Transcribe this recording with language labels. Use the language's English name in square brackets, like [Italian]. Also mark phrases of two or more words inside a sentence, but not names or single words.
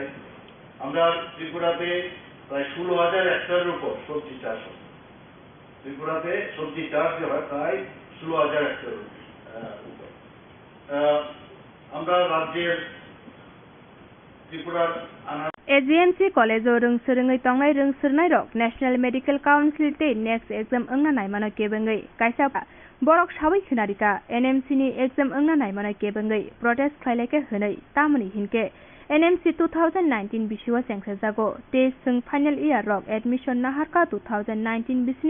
[Bangla] আমরা ত্রিপুরাতে প্রায় 16,000 হেক্টরের উপর সবজি চাষ হয়। ত্রিপুরাতে সবজি চাষ যে হয় প্রায় 16,000 হেক্টরের উপর। আমরা রাজ্যের ত্রিপুরার [Turkic languages] AGMC College o rungsrungai tongnai rungsurnai rok National Medical Council te [English] next exam [Turkic languages] ongna naimano kebengai kaisa borok sabai khunarika NMC ni exam ongna naimano kebengai protest khlaileke hwnai tamani hinke NMC 2019 bisiwa sengsajago te sung [English] final year [Turkic languages] rok admission naharka 2019 bisini